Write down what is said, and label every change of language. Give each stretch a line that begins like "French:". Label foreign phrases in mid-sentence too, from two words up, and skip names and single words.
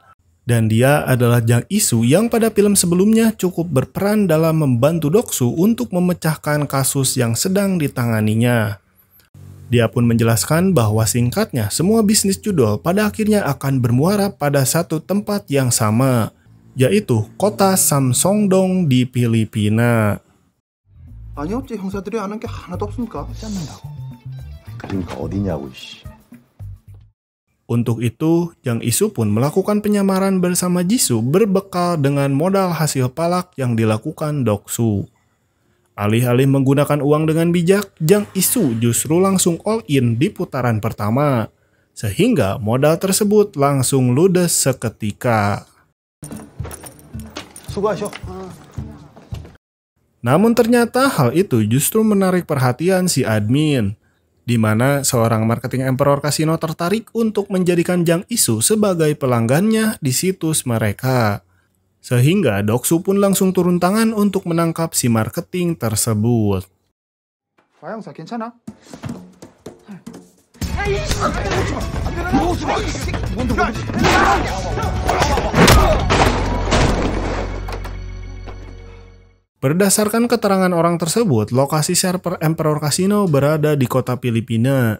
Indonesian: Dan dia adalah Jang Isu yang pada film sebelumnya cukup berperan dalam membantu Doksu untuk memecahkan kasus yang sedang ditanganinya. Dia pun menjelaskan bahwa singkatnya semua bisnis judol pada akhirnya akan bermuara pada satu tempat yang sama, yaitu kota Samsongdong di Filipina.
Korean: 아니 어째 형사들이 아는 게 하나도 없습니까? 짠다고. 그러니까 어디냐고 씨.
Indonesian: Untuk itu, Jang Isu pun melakukan penyamaran bersama Jisoo berbekal dengan modal hasil palak yang dilakukan Doksu. Alih-alih menggunakan uang dengan bijak, Jang Isu justru langsung
English: all in
Indonesian: di putaran pertama, sehingga modal tersebut langsung ludes seketika.
Korean: 수고하셔.
Indonesian: Namun ternyata hal itu justru menarik perhatian si admin, di mana seorang marketing Emperor Casino tertarik untuk menjadikan Jang Isu sebagai pelanggannya di situs mereka. Sehingga Doksu pun langsung turun tangan untuk menangkap si marketing tersebut.
Korean: 아 형사 괜찮아?
Indonesian: Berdasarkan keterangan orang tersebut, lokasi server Emperor Casino berada di kota Filipina.